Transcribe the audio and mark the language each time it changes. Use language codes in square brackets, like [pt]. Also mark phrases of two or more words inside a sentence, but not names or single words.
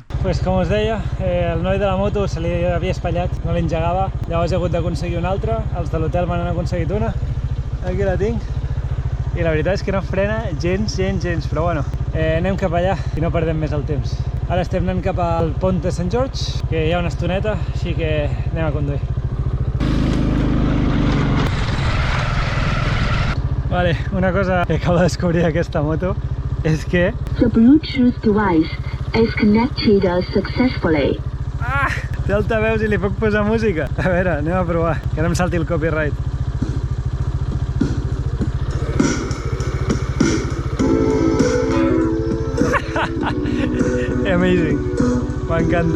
[ca] Pues com us deia, el noi de la moto se li havia espatllat, no li engegava, llavors he hagut d'aconseguir una altra, els de l'hotel m'han aconseguit una, aquí la tinc, i la veritat és que no frena gens, però bueno, anem cap allà i no perdem més el temps. Ara estem anant cap al pont de Sant George, que hi ha una estoneta, així que anem a conduir. Vale, una cosa que acabo de descobrir d'aquesta moto és que... [en] The Bluetooth device is connected successfully. Ah! [ca] Té altaveus i li puc posar música. A veure, anem a provar, que no em salti el copyright. Amazing, m'encanta.